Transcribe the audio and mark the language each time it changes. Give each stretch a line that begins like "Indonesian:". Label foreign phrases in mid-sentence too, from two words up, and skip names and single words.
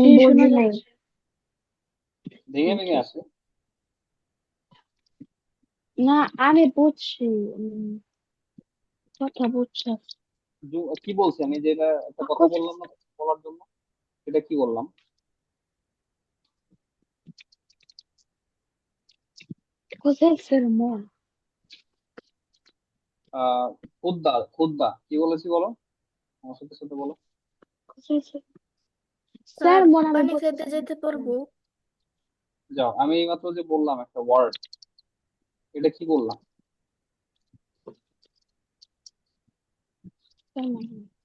Italian: Sì,
Bangla: বুঝি
Italian: sono
Bangla: নাই।
Italian: già.
Bangla: ভেঙে ভেঙে Okay. আসে। না আমি বুঝছি। কথা বুঝছি। কি বলছি আমি, যেটা একটা কথা
Italian: Cos-
Bangla: বললাম না বলার জন্য, এটা কি বললাম?
Italian: Cos'è il sermone?
Bangla: আহ খুতবা, খুতবা কি বলেছি বলো, আমার সাথে সাথে বলো।
Italian: Cos'è il sermone?
Bangla: স্যার Sermone আমি পানি খেতে বুঝছি। যেতে পারবো? যাও, আমি এইমাত্র যে বললাম একটা ওয়ার্ড, এটা কি বললাম?
Italian: Sermone.